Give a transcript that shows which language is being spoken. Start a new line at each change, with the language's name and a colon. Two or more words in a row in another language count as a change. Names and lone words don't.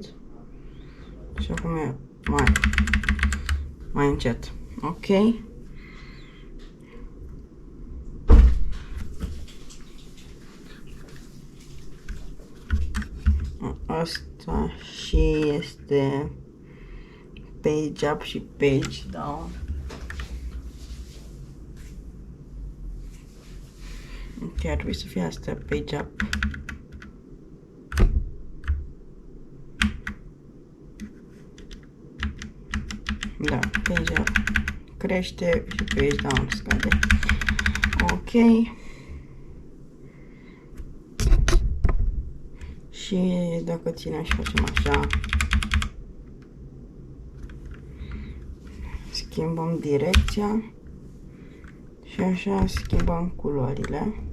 Romanian: Și acum e mai încet. Ok. Asta și este
English: page up
Romanian: și
English: page down.
Romanian: Ok, ar trebui să fie asta,
English: page up.
Romanian: Da,
English: page up
Romanian: crește și
English: page down
Romanian: scade. Ok. Și dacă ținem și facem așa, schimbăm direcția și așa schimbăm culorile.